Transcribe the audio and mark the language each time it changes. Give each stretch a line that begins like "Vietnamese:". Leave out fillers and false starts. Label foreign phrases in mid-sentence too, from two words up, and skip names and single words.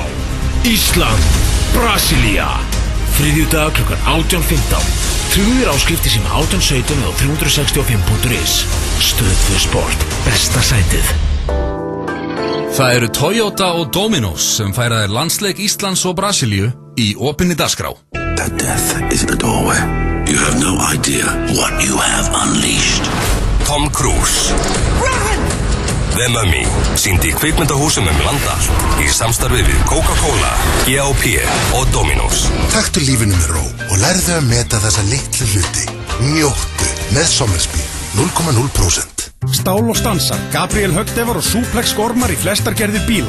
Icelandic: Ísland, Brasilía. Þriðjudag klukkan 18:15. Trúðir áskrifti sem 1817 og 365.is. Stöð 2 Sport, besta sætið. Það eru Toyota og Dominos sem færa þér landsleik Íslands og Brasilíu í opinni dagskrá.
English: That death is at the doorway. You have no idea what you have unleashed. Tom Cruise.
Icelandic: The Mummy sýndi í kvikmyndahúsum land allt í samstarfi við Coca-Cola, GAP og Dominos. Taktu lífinu með ró og lærðu að meta þessa litlu hluti. Njóttu með Somersby 0,0%. Stál og stansar, Gabriel Högdefar og Suplex gormar í flestar gerðir bíla.